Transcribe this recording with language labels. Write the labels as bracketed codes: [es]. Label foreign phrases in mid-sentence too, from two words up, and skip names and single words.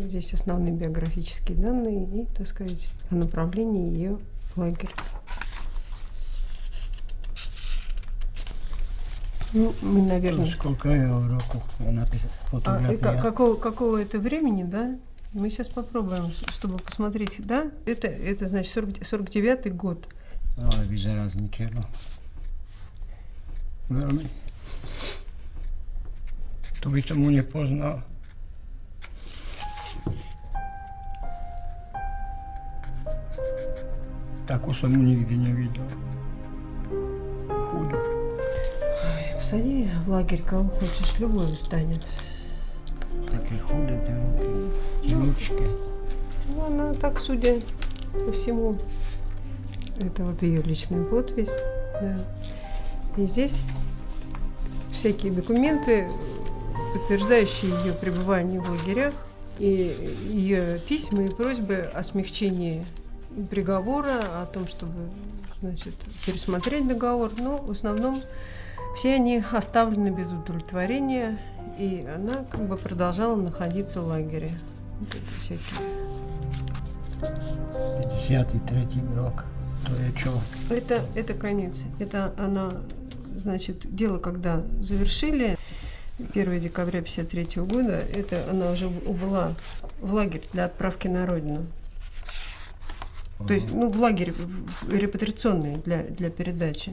[ru] Здесь основные биографические данные и, так сказать, о направлении ее в лагерь. Ну, мы, наверное... Сколько roku фотография? Какого это времени, да? Мы сейчас попробуем, чтобы посмотреть, да? Это значит, 49-й год. [sk] Ale vyzerá zničeno. Veľmi. To by som mu nepoznal. Takú som mu nikdy nevidel. Chudu. [ru] Посади в лагерь кого хочешь, любой станет. [sk] Také chudé tie ruky, temúčke. [ru] Ну, она так, судя по всему, это вот ее личная подпись. Да. И здесь всякие документы, подтверждающие ее пребывание в лагерях, и ее письма и просьбы о смягчении приговора, о том, чтобы, значит, пересмотреть договор. Но в основном все они оставлены без удовлетворения, и она как бы продолжала находиться в лагере. Вот это всякие. [sk] 53 rok. To je čo? [ru] Это конец. Это она, значит, дело, когда завершили 1 декабря 1953 года, это она уже убыла в лагерь для отправки на родину. То есть, ну, в лагерь репатриационный для передачи.